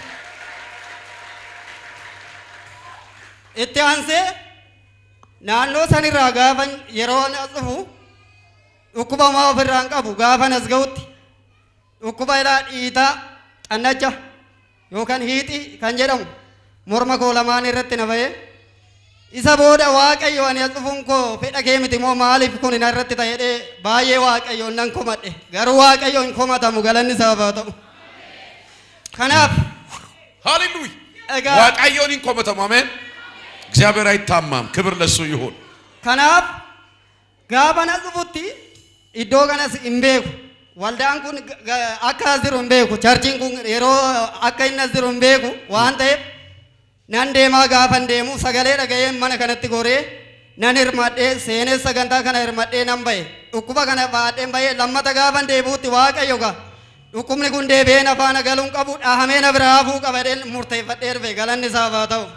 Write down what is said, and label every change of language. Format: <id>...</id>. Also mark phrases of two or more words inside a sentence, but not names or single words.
<om>itti aansee naannoo sanirraa gaafan yeroon as dhufu dhukkuba maa ofirraan qabu gaafan as ga'utti dhukkuba ilaa dhiitaa annacha yookaan hiixi kan jedhamu morma koo lamaan irratti na ba'ee isa booda waaqayyo ani as dhufuun koo fedha kee miti moo maaliif kun na irratti ta'ee baay'ee waaqayyoon nan komadhe garuu waaqayyoon komatamu galanni isaaf haa ta'u. kanaaf</om> <am>ሃሌሉያ!</am> <om>waaqayyoon komatamu</om> <am>አሜን። እግዚአብሔር አይታማም። ክብር ለሱ ይሁን።</am> <om>kanaaf gaafa na dhufutti iddoo kanas hin beeku. waldaan kun akka as jiru hin beeku. charchiin kun yeroo akka inni as jiru hin beeku waan ta'eef nan deemaa gaafan deemu sagalee dhaga'ee mana kanatti goree nan hirmadhee seenee sagantaa kana hirmadhee nan bahe dhukkuba kana baadheen bahee lammata gaafan deebuutti waaqayyo gaa dhukkubni kun deebi'ee na faana galuun qabu dhahamee na biraa hafuu qabadhee murteeffadhee dhufe galanni isaaf haa ta'u.</om>